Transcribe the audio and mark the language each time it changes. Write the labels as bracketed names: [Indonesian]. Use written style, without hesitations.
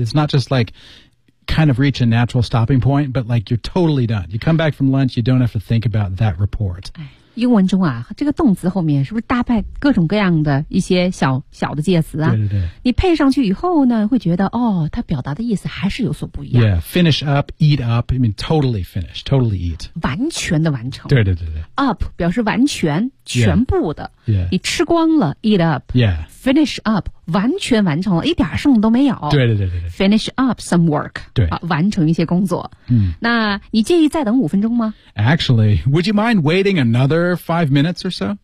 [English] It's not just like kind of reach a natural stopping point, but like you're totally done. You come back from lunch, you don't have to think about that report.、 [Chinese] 英文中啊，这个动词后面是不是搭配各种各样的一些小小的介词啊？对对对，你配上去以后呢，会觉得哦，它表达的意思还是有所不一样。 [English] Yeah, finish up, eat up. I mean, totally finish, totally eat. [Chinese] 完全的完成。对对对对。 Up 表示完全、全部的。 [English] Yeah. [Chinese] 你吃光了 ， [English] eat up. Yeah. Finish up, [Chinese] 完全完成了，一点剩都没有。对对对对对。 [English] Finish up some work. [Chinese] 对、完成一些工作。嗯。那你介意再等五分钟吗 [English] ？Actually, would you mind waiting another 5 minutes or so?